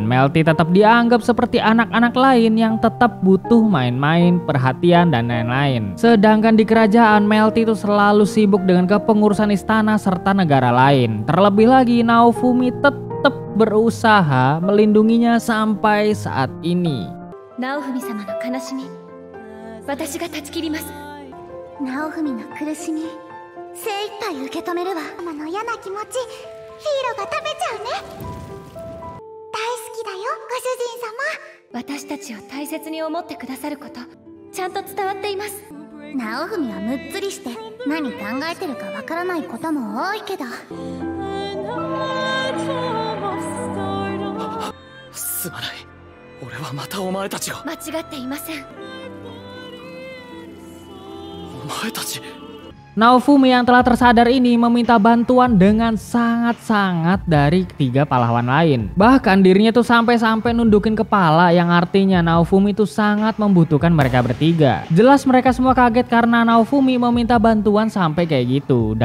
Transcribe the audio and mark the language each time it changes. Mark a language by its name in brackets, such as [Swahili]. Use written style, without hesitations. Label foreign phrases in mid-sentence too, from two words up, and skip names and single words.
[Indonesian] Melty tetap dianggap seperti anak-anak lain yang tetap butuh main-main, perhatian, dan lain-lain. Sedangkan di kerajaan, Melty itu selalu sibuk dengan kepengurusan istana serta negara lain. Terlebih lagi, Naofumi tetap berusaha melindunginya sampai saat ini. [Japanese] Naofumi-sama の悲しみ、私が断ち切ります。ナオフミの苦しみ、精一杯受け止めるわ。ママの嫌な気持ち、ヒーロが食べちゃうね。大好きだよ、ご主人様。私たちを大切に思ってくださること、ちゃんと伝わっています。ナオフミはむっつりして何考えてるかわからないことも多いけど、すまない。俺はまたお前たちを。間違っていません。お前たち。 [Indonesian] Naofumi yang telah tersadar ini meminta bantuan dengan sangat-sangat dari ketiga pahlawan lain. Bahkan dirinya tuh sampai-sampai nundukin kepala, yang artinya Naofumi tuh sangat membutuhkan mereka bertiga. Jelas mereka semua kaget karena Naofumi meminta bantuan sampai kayak gitu.